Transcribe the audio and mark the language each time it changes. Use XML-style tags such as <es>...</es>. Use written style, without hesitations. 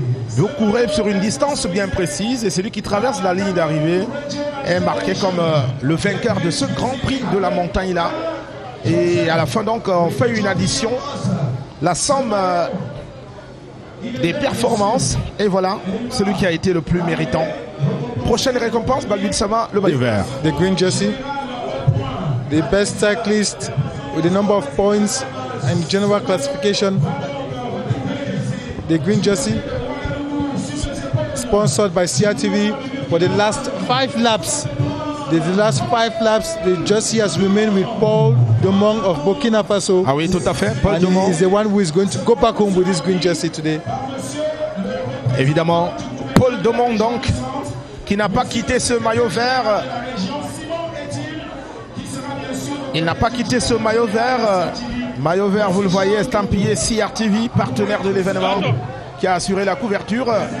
<fr>Vous courez sur une distance bien précise et celui qui traverse la ligne d'arrivée est marqué comme le vainqueur de ce grand prix de la montagne-là. Et à la fin, donc, on fait une addition, la somme des performances, et voilà, celui qui a été le plus méritant. Prochaine récompense, Balbin Sama, le maillot vert.</fr> <en>The green jersey, the best cyclist with the number of points and general classification. The green jersey, sponsored by CRTV for the last 5 laps. The last 5 laps, the jersey has remained with Paul Domong of Burkina Faso.</en> <fr>Ah oui, tout à fait, Paul</fr> <en>and</en> <fr>Domong.</fr> <en>he is the one who is going to go back home with this green jersey today.</en> <fr>Évidemment, Paul Domong donc, qui n'a pas quitté ce maillot vert. Il n'a pas quitté ce maillot vert. Maillot vert, vous le voyez, estampillé CRTV, partenaire de l'événement, qui a assuré la couverture.</fr>